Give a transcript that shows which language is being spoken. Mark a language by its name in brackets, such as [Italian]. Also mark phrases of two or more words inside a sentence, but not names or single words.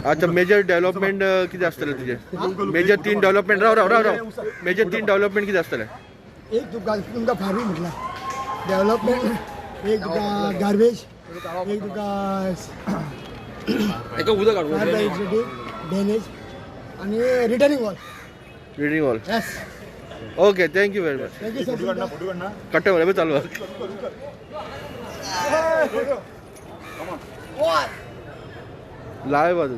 [Konkani] आतां [English] major development [Konkani] कितें आसतलें तुजें? [English] major 3 development [Konkani] राव [English] major 3 development [Konkani] कितें आसतलें? एक तुमकां फार्मी म्हटल्यार डेव्हलपमेंट, एक तुका गार्बेज, एक तुका ड्रेनेज आनी [English] returning wall. reading hall. येस. OK, thank you very much. thank you sir. [Marathi] कट्टे मरे चालू लाईव्ह आहे.